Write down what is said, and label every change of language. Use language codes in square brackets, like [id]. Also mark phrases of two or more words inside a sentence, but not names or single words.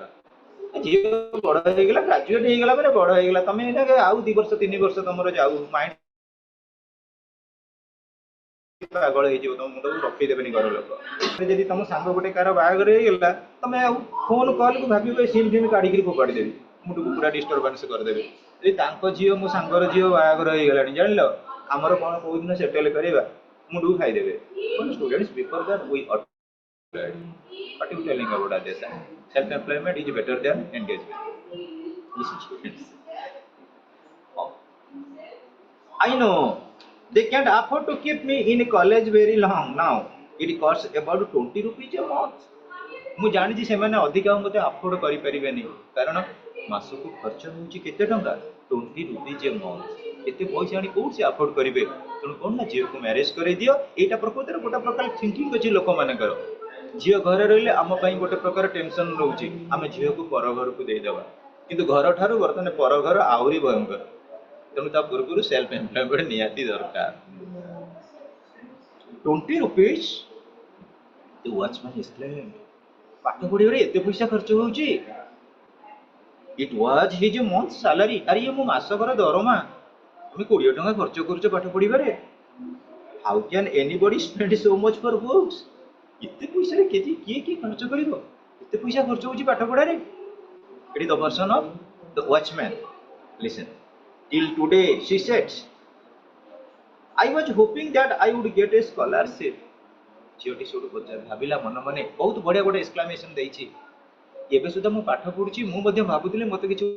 [or] ଝିଅ ବଡ଼ ହେଇଗଲା, ଗ୍ରାଜୁଏଟ୍ ହେଇଗଲା ପରେ ବଡ଼ ହେଇଗଲା, ତମେ ଏଇନା ଆଉ 2 ବର୍ଷ 3 ବର୍ଷ ତମର ଯାଉ, ମାଇଣ୍ଡ ପାଗଳ ହେଇଯିବ, ତମ ମୁଣ୍ଡକୁ ରଖେଇଦେବେନି ଘର ଲୋକ। ଯଦି ତମ ସାଙ୍ଗ ଗୋଟେ କାହାର ବାହାଘର ହେଇଗଲା, ତମେ ଆଉ [en] phone call-କୁ [or] ଭାବିବ ସିମ୍ ଫିମ୍ କାଢ଼ିକିରି ଫୋପାଡ଼ି ଦେବି, ମୁଣ୍ଡକୁ ପୁରା ଡିଷ୍ଟର୍ବାନ୍ସ କରିଦେବେ। ଯଦି ତାଙ୍କ ଝିଅ ମୋ ସାଙ୍ଗର ଝିଅ ବାହାଘର ହେଇଗଲାଣି, ଜାଣିଲ ଆମର କ'ଣ କୋଉଦିନ ସେଟେଲ୍ କରିବା, ମୁଣ୍ଡକୁ ଖାଇଦେବେ। [en] Students, before that we ought to decide. What you telling about this? Self-employment is better than engagement. Listen, students. Oh. I know they can't afford to keep me in college very long now. It costs about 20 rupees a month. [or] ମୁଁ ଜାଣିଛି ସେମାନେ ଅଧିକା ମୋତେ ଆଫୋର୍ଡ କରିପାରିବେନି, କାରଣ ମାସକୁ ଖର୍ଚ୍ଚ ହେଉଛି କେତେ ଟଙ୍କା, [en] 20 rupees a month। [or] ଏତେ ପଇସା ଆଣି କୋଉଠି ସେ ଆଫୋର୍ଡ କରିବେ? ତେଣୁ କ'ଣ ନା ଝିଅକୁ ମ୍ୟାରେଜ୍ କରେଇଦିଅ। ଏଇଟା ପ୍ରକୃତରେ ଗୋଟେ ପ୍ରକାର ଥିଙ୍କିଂ ଅଛି ଲୋକମାନଙ୍କର। ଝିଅ ଘରେ ରହିଲେ ଆମ ପାଇଁ ଗୋଟେ ପ୍ରକାର ଟେନସନ୍ ରହୁଛି, ଆମେ ଝିଅକୁ ପର ଘରକୁ ଦେଇଦେବା। କିନ୍ତୁ ଘର ଠାରୁ ବର୍ତ୍ତମାନ ପର ଘର ଆହୁରି ଭୟଙ୍କର। ତେଣୁ ତା ପୂର୍ବରୁ [en] self employment [or] ନିହାତି ଦରକାର। [en] 20 rupees, the watchman exclaimed. [or] ପାଠ ପଢ଼ିବାରେ ଏତେ ପଇସା ଖର୍ଚ୍ଚ ହେଉଛି? [en] It was his month salary. [or] ଆରେ ଇଏ ମୋ ମାସକର ଦରମା, তুমি 20 ଟଙ୍କା ଖର୍ଚ୍ଚ କରୁଛ ପାଠ ପଢ଼ିବାରେ? [en] How can anybody spend so much for books? [or] ଏତେ ପଇସାରେ କିଏ ଖର୍ଚ୍ଚ କରିବ? ଏତେ ପଇସା ଖର୍ଚ୍ଚ ହେଉଛି ପାଠ ପଢ଼ାରେ? [en] It is the version of the watchman. Listen. Till today, she said, I was hoping that I would get a scholarship. [or] ଝିଅଟି ସେଠୁ ଭାବିଲା ମନ ମନେ ବହୁତ ବଢିଆ ଗୋଟେ ଏକ୍ସକ୍ଲାମେସନ ଦେଇଛି। ଏବେ ସୁଦ୍ଧା ମୁଁ ପାଠ ପଢୁଛି, ମୁଁ ମଧ୍ୟ ଭାବୁଥିଲି ମତେ କିଛି